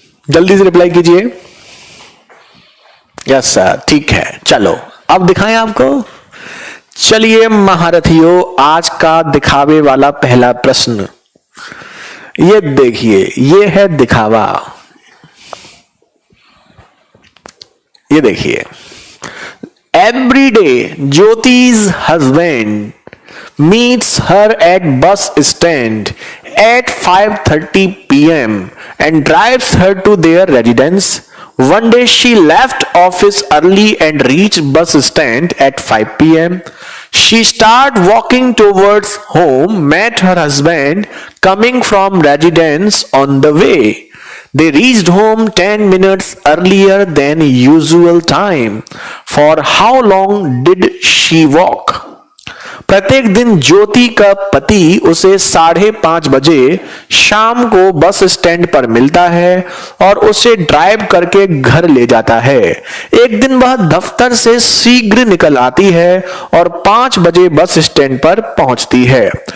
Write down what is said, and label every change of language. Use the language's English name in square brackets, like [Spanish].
[Hindi] जल्दी से रिप्लाई कीजिए। [English] yes sir, [Hindi] ठीक है। चलो अब दिखाएं आपको। चलिए महारथियों, आज का दिखावे वाला पहला प्रश्न ये देखिए, ये है दिखावा। ये देखिए, [English] Every day Jyoti's husband meets her at bus stand at 5:30 p.m. and drives her to their residence. One day she left office early and reached bus stand at 5 p.m. She started walking towards home, met her husband coming from residence on the way. They reached home 10 minutes earlier than usual time. For how long did she walk? [Hindi] प्रत्येक दिन ज्योति का पति उसे 5:30 बजे शाम को bus stand पर मिलता है और उसे ड्राइव करके घर ले जाता है। एक दिन वह दफ्तर से शीघ्र निकल आती है और 5 बजे बस स्टैंड पर पहुंचती है।